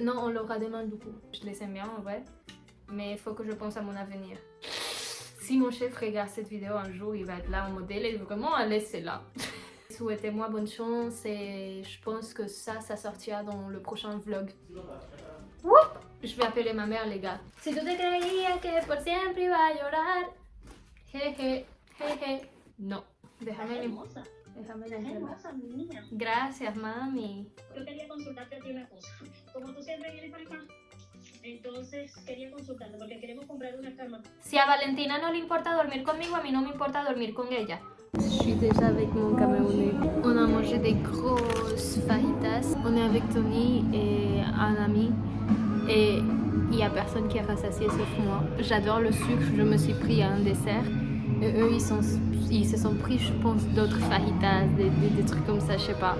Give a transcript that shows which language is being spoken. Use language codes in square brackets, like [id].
[fr] Non, on l'aura demain du coup. Je les aime bien en vrai, mais il faut que je pense à mon avenir. Si mon chef regarde cette vidéo un jour, il va être là en modèle et vraiment à laisser là. Souhaitez-moi bonne chance et je pense que ça sortira dans le prochain vlog. Woup! Je vais appeler ma mère, les gars. [es] Si tu te creías que por siempre iba a llorar. Jeje, jeje. No. Déjame Hermosa, limpiar. hermosa, mi niña. Gracias, mami. Yo quería consultarte a ti una cosa. Como tú siempre vienes para acá, entonces quería consultarte porque queremos comprar una cama. Si a Valentina no le importa dormir conmigo, a mí no me importa dormir con ella. [fr] Je suis déjà avec mon Camerounais. On a mangé des grosses fajitas. On est avec Tony et un ami. Et il n'y a personne qui a rassasié sauf moi. J'adore le sucre, je me suis pris un dessert. Et eux, ils se sont pris, je pense, d'autres fajitas, des trucs comme ça, je sais pas.